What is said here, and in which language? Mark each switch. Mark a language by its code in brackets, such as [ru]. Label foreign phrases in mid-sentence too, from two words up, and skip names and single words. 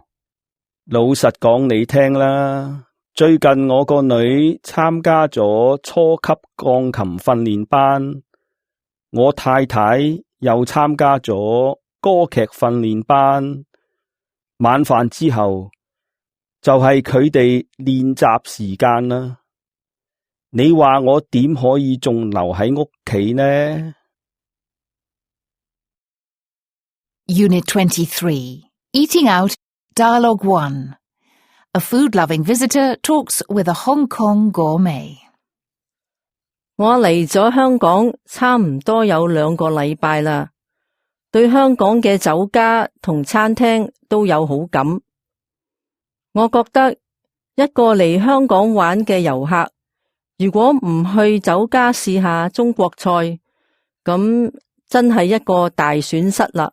[yue] 老實講你聽啦，最近我個女參加咗初級鋼琴訓練班，我太太又參加咗歌劇訓練班。晚飯之後就係佢哋練習時間啦。你話我點可以仲留喺屋企呢？ [en] Unit 23, Eating Out, Dialogue 1. A food-loving visitor talks with a Hong Kong gourmet. [yue] 我嚟咗香港差唔多有2個禮拜啦，對香港嘅酒家同餐廳都有好感。我覺得一個嚟香港玩嘅遊客，如果唔去酒家試下中國菜，咁真係一個大損失啦。